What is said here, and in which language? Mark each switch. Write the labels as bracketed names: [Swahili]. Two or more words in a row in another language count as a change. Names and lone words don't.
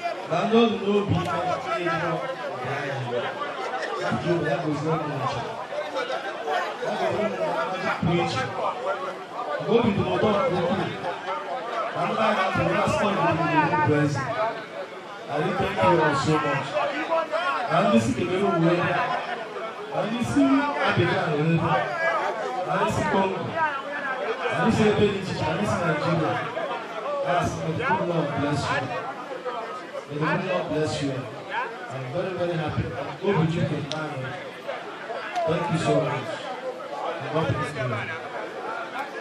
[Igbo] Na ndị ọdụ n'obi ike, ndị ejiro, ndị agha, ya bụ obodo ya gozie ụmụ nche. Ya gozie ụmụ nche pụrụ iche. Mgbe obi dị m ụtọ nke ukwuu, na ndị agha pụrụ na squad dị m n'okpuru eze. [English] I really thank you all so much. [Igbo] Na ndị si kebere uwe, na ndị si Abidjan na Enugu, na ndị si Congo, na ndị si ebe dị iche iche, na ndị si Nigeria. [English] Yes, may the good Lord bless you. May the good Lord bless you. I'm very, very happy. I'm overjoyed with my Thank you so much. And God bless you.